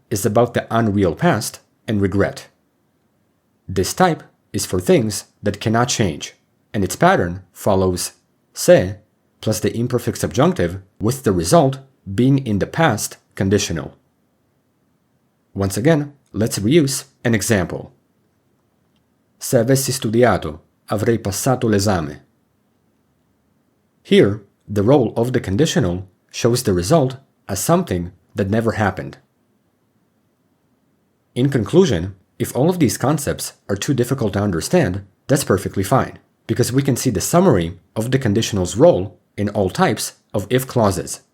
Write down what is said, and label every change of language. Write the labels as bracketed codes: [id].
[en] is about the unreal past and regret. This type is for things that cannot change, and its pattern follows se plus the imperfect subjunctive, with the result being in the past conditional. Once again, let's reuse an example. [it] Se avessi studiato, avrei passato l'esame. [en] Here, the role of the conditional shows the result as something that never happened. In conclusion, if all of these concepts are too difficult to understand, that's perfectly fine, because we can see the summary of the conditional's role in all types of if clauses.